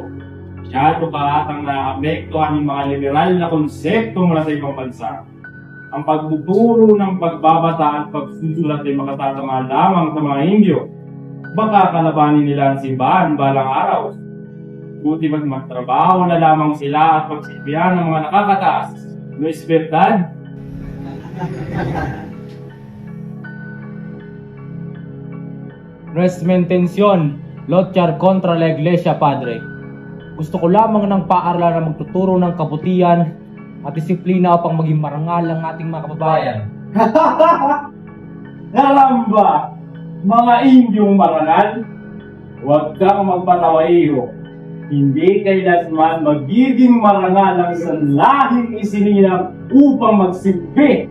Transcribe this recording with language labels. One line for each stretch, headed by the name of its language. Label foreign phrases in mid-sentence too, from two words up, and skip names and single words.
Filipino: Masyado ka atang naapektuhan ng mga liberal na konsepto mula sa ibang bansa. Ang pagtuturo ng pagbabata at pagsusulat ay makatatama lamang sa mga Indio. Baka kalabanin nila ang simbahan balang araw. Buti mas magtrabaho na lamang sila at pagsilbihan ng mga nakakataas.
Spanish: No espertad? Nuestra intención, luchar contra la Iglesia, Padre.
Filipino: Gusto ko lamang ng paaralan na magtuturo ng kabutihan at disiplina upang maging marangal ang ating mga kababayan. Karamba! Mga Indyong marangal, huwag kang magpatawa iho. Hindi kailanman magiging marangal ang sanlahing isinilang upang magsilbi.